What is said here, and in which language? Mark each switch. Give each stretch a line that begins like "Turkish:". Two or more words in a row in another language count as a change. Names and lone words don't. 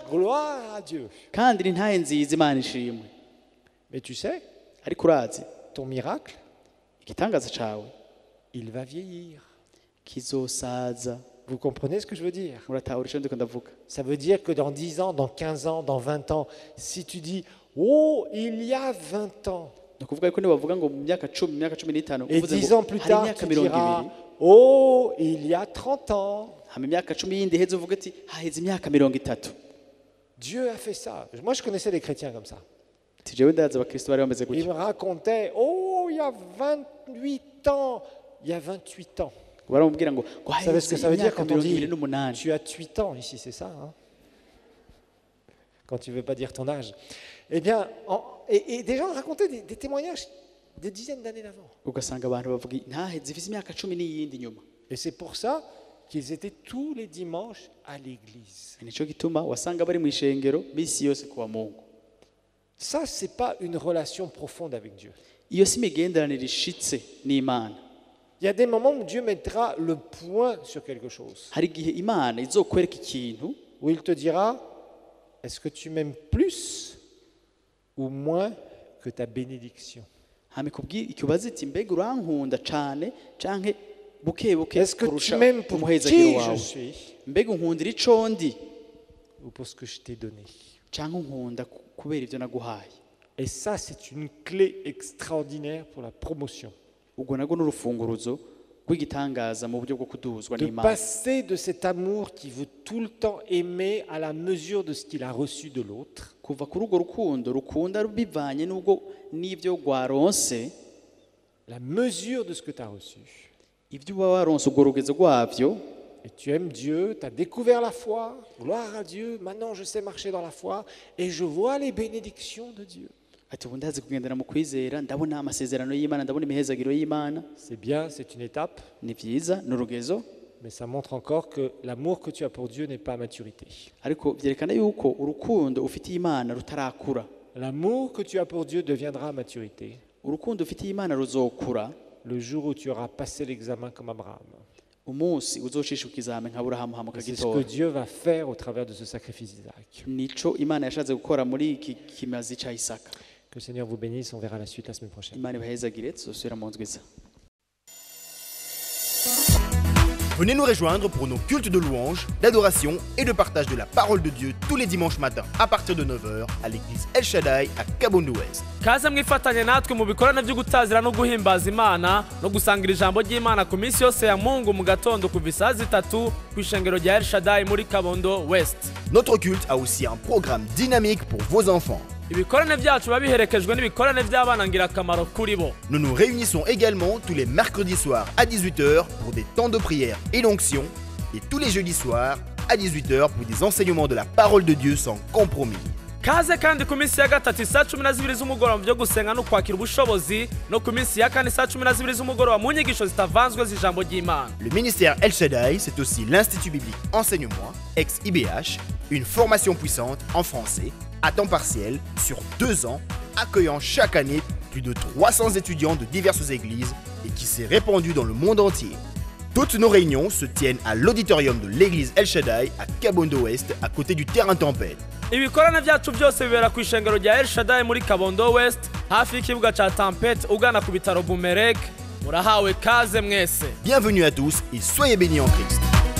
French: Gloire à Dieu.
Rundi: Kandi ni ntahe nziza Imana ishimwe.
French: Mais tu sais,
Rundi: Ariko urazi
French: ton miracle,
Rundi: igitangaza cawe
French: il va vieillir.
Rundi: kizosaza.
French: Vous comprenez ce que je veux dire?
Rundi: Muratahura ico ndiko ndavuga.
French: Ça veut dire que dans 10 ans, dans 15 ans, dans 20 ans, si tu dis, oh, il y a 20 ans,
Rundi: Ni ukuvuga yuko nibavuga ngo mu myaka 10, mu myaka 15
French: et
Rundi: uvuze
French: 10
Rundi: ngo
French: ans plus
Rundi: hari
French: tard,
Rundi: imyaka
French: tu diras,
Rundi: 20,
French: oh, il y a 30 ans,
Rundi: hama imyaka 10 yindi iheze uvuga ati haheze imyaka 30.
French: Dieu a fait ça. Moi, je connaissais des chrétiens comme ça.
Rundi: Ati jewe ndazi abakristo bari bameze
French: Ils
Rundi: gutya.
French: me racontaient, oh, il y a 28 ans, il y a 28 ans.
Rundi: Baramubwira ngo
French: Vous savez ce que ça veut dire
Rundi: imyaka
French: quand on dit
Rundi: 28.
French: tu as 8 ans ici, c'est ça hein? Quand tu ne veux pas dire ton âge. Eh bien, et des gens racontaient des témoignages des dizaines d'années d'avant.
Rundi: Ugasanga abantu bavuga ntahe zifise imyaka 10 n'iyindi nyuma.
French: Et c'est pour ça qu'ils étaient tous les dimanches à l'église.
Rundi: Nico gituma wasanga bari mu ishengero misi yose kuwa Mungu.
French: Ça, ce n'est pas une relation profonde avec Dieu.
Rundi: Iyo si imigenderanire ishitse n'Imana.
French: Il y a des moments où Dieu mettra le point sur quelque chose.
Rundi: Hari igihe Imana izokwereka ikintu
French: Où il te dira, est-ce que tu m'aimes plus ou moins que ta bénédiction?
Rundi: hama ikubwira ikibazo iti mbega urankunda cane canke buke buke
French: Est-ce que tu
Rundi: kurusha
French: m'aimes pour
Rundi: umuhezagiro
French: qui je
Rundi: wawe.
French: suis
Rundi: Mbega unkundira ico ndi
French: ou pour ce que je t'ai donné?
Rundi: canke unkunda kubera ivyo naguhaye.
French: Et ça, c'est une clé extraordinaire pour la promotion.
Rundi: Ubwo nago n'urufunguruzo rw'igitangaza mu buryo bwo kuduzwa
French: de
Rundi: n'Imana,
French: passer de cet amour qui veut tout le temps aimer à la mesure de ce qu'il a reçu de l'autre,
Rundi: kuva kuri urwo rukundo rukunda bivanye n'ibyo rwaronse,
French: la mesure de ce que tu as reçu.
Rundi: ibyo uba waronse urwo rugezo rwabyo,
French: Et tu aimes Dieu, tu as découvert la foi, gloire à Dieu, maintenant je sais marcher dans la foi et je vois les bénédictions de Dieu.
Rundi: ati ubu ndazi kugendera mu kwizera, ndabona amasezerano y'Imana, ndabona imihezagiro y'Imana.
French: C'est bien, c'est une étape,
Rundi: Ni byiza, ni urugezo,
French: mais ça montre encore que l'amour que tu as pour Dieu n'est pas à maturité.
Rundi: ariko byerekana yuko urukundo ufitiye Imana rutarakura.
French: L'amour que tu as pour Dieu deviendra à maturité
Rundi: Urukundo ufitiye Imana ruzokura
French: le jour où tu auras passé l'examen comme Abraham.
Rundi: umunsi uzocisha ikizame nka Aburahamu hama
French: Et c'est ce
Rundi: ukagitora.
French: que Dieu va faire au travers de ce sacrifice d'Isaac.
Rundi: Nico Imana yashatse gukora muri iki kimazi cya Isaka.
French: Que le Seigneur vous bénisse, on verra la suite la semaine prochaine.
Rundi: Imana ibahezagire, tuzosubira mu ndwi iza.
French: Venez nous rejoindre pour nos cultes de louange, d'adoration et de partage de la parole de Dieu tous les dimanches matins à partir de 9h à l'église El Shaddai à Kabondo Ouest.
Rundi: kaze mwifatanye natwe mu bikorane byo gutazira no guhimbaza Imana no gusangira ijambo ry'Imana ku minsi yose ya Mungu mu gatondo kuva saa 3 ku ishengero rya El Shaddai muri Kabondo West.
French: Notre culte a aussi un programme dynamique pour vos enfants.
Rundi: Ibikorane byacu biba biherekejwe n'ibikorane by'abana ngirakamaro kuri bo.
French: Nous nous réunissons également tous les mercredis soirs à 18h pour des temps de prière et d'onction et tous les jeudis soirs à 18h pour des enseignements de la parole de Dieu sans compromis.
Rundi: Kaze kandi ku minsi ya gatatu saa 12 z'umugoroba byo gusenga no kwakira ubushobozi no ku minsi ya kane saa 12 z'umugoroba mu nyigisho zitavanzwe z'ijambo ry'Imana.
French: Le ministère El Shaddai, c'est aussi l'Institut biblique Enseigne-moi, ex-IBH, une formation puissante en français, à temps partiel, sur 2 ans, accueillant chaque année plus de 300 étudiants de diverses églises et qui s'est répandue dans le monde entier. Toutes nos réunions se tiennent à l'auditorium de l'église El Shaddai à Kabondo Ouest, à côté du terrain Tempête.
Rundi: Ibikorane byacu byose bibera ku ishengero rya El Shaddai muri Kabondo West hafi y'ikibuga cya Tempête ugana ku bitaro Bumerek. Murahawe kaze mwese.
French: Bienvenue à tous et soyez bénis en Christ.